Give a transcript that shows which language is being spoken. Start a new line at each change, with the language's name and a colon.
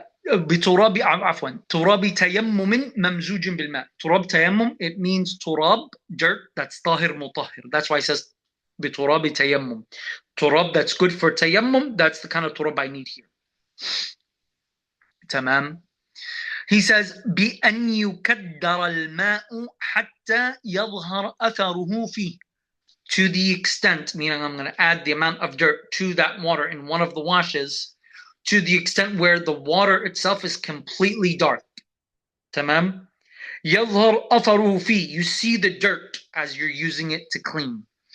Arabic: بتراب عفوا تراب تيمم ممزوج بالماء. تراب تيمم,
English: it means turab, dirt, that's
Arabic: طاهر مطهر.
English: That's why it says
Arabic: بتراب تيمم.
English: Turab that's good for tayammum, that's the kind of turab I need here.
Arabic: تمام.
English: He says
Arabic: بأن يكدر الماء حتى يظهر أثره فيه.
English: To the extent, meaning I'm going to add the amount of dirt to that water in one of the washes, to the extent where the water itself is completely dark.
Arabic: Tamam? يظهر أثره فيه.
English: You see the dirt as you're using it to clean.